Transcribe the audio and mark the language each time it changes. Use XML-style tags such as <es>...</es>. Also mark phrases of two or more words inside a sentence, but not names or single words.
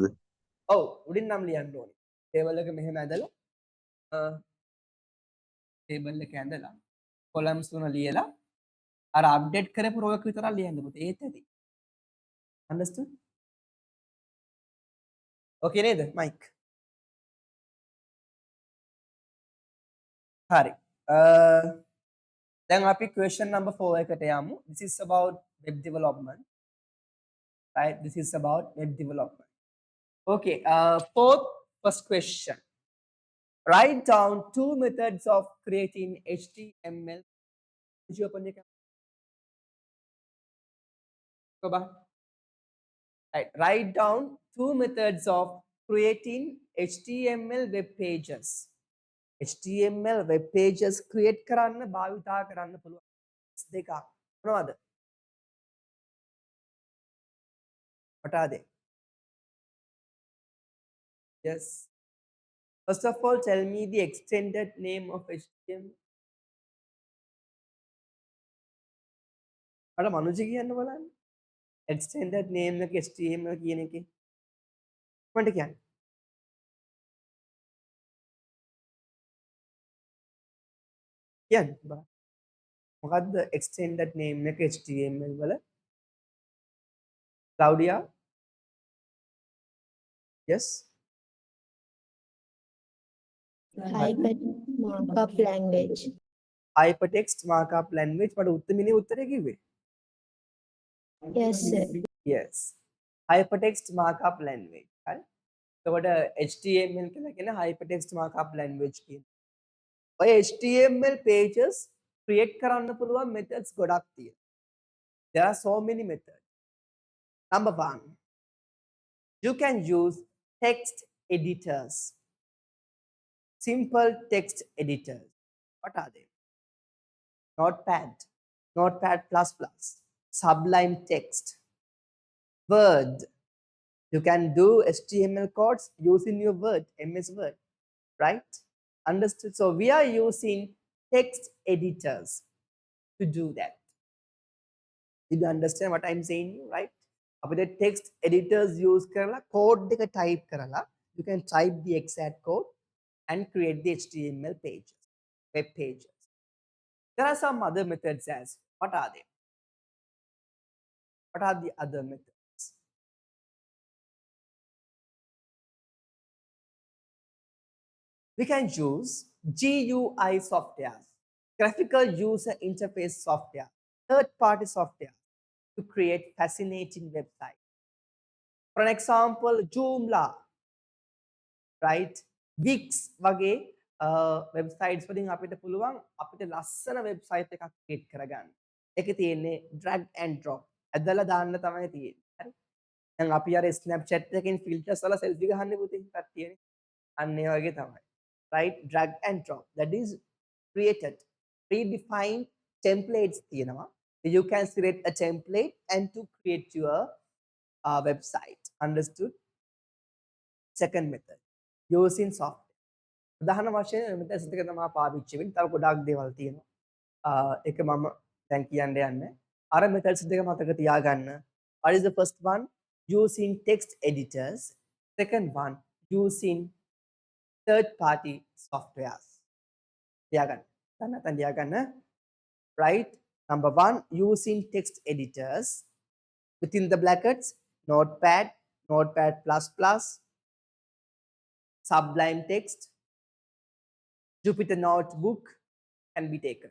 <si>ඔව් උඩින් නම් ලියන්න ඕනේ. table එක මෙහෙම ඇදලා table එක ඇඳලා columns තුන ලියලා අර update කරපු row එක විතරක් ලියන්න පුතේ. ඒත් ඇති.</si> <en>Understood? Okay නේද Mike?</en> <si>හරි. දැන් අපි</si> <en>question number 4</en> <si>එකට යමු.</si> <en>This is about web development. Right? This is about web development. Okay, first question. Write down 2 methods of creating HTML. Did you open the camera? Go back. Right. Write down 2 methods of creating HTML web pages. HTML web pages create</en> <si>කරන්න භාවිතා කරන්න පුළුවන් දෙකක්. මොනවද?</si> <en>What are they? Yes. First of all, tell me the extended name of HTML.</en> <si>අර මනුජ කියන්න බලන්න.</si> <en>Extended name</en> <si>එක HTML කියන එකේ. කොහොමද කියන්නේ? කියන්න බලන්න. මොකද්ද</si> <en>extended name</en> <si>එක HTML වල?</si> <en>Claudia? Yes? Hypertext markup language. Hypertext markup language.</en> <si>මට උත්තරමිනේ උත්තරේ කිව්වේ.</si> <en>Yes, sir. Yes. Hypertext markup language.</en> <si>හරි. එතකොට HTML කියලා කියන</si> <en>hypertext markup language</en> <si>කියන. ඔය</si> <en>HTML pages create</en> <si>කරන්න පුළුවන් methods ගොඩක් තියෙනවා.</si> <en>There are so many methods. Number 1. You can use text editors. Simple text editors. What are they? Notepad, Notepad++, Sublime Text, Word. You can do HTML codes using your Word, MS Word, right? Understood? So we are using text editors to do that. Did you understand what I'm saying, right?</en> <si>අපිට text editors use කරලා code එක type කරලා</si> <en>you can type the exact code and create the HTML pages, web pages. There are some other methods as well. What are they? What are the other methods? we can use GUI software, graphical user interface software, third-party software to create fascinating websites. For an example, Joomla, right?</en> <si>Wix වගේ websites වලින් අපිට පුළුවන් අපිට ලස්සන website එකක් create කරගන්න. ඒකේ තියෙන්නේ</si> <en>drag and drop.</en> <si>ඇදලා දාන්න තමයි තියෙන්නේ. හරි. දැන් අපි අර Snapchat එකකින් filters වල selfie ගහන්නේ පුතේ කට්ටියනේ. අන්න ඒ වගේ තමයි.</si> <en>Right? Drag and drop. That is created predefined templates තියෙනවා. You can create a template and to create your website. Understood? Second method, using software.</en> <si>උදාහරණ වශයෙන් මෙතන සිද්ධ කරන මා පාවිච්චි වෙන තව ගොඩාක් දේවල් තියෙනවා. ඒක මම දැන් කියන්න යන්නේ. අර methods දෙක මතක තියාගන්න.</si> <en>What is the first one? Using text editors. Second one, using third party softwares.</en> <si>තියාගන්න. නැත්නම් තියාගන්න.</si> <en>Right? Number 1, using text editors. Within the brackets, Notepad, Notepad++, Sublime Text, Jupyter Notebook can be taken.</en>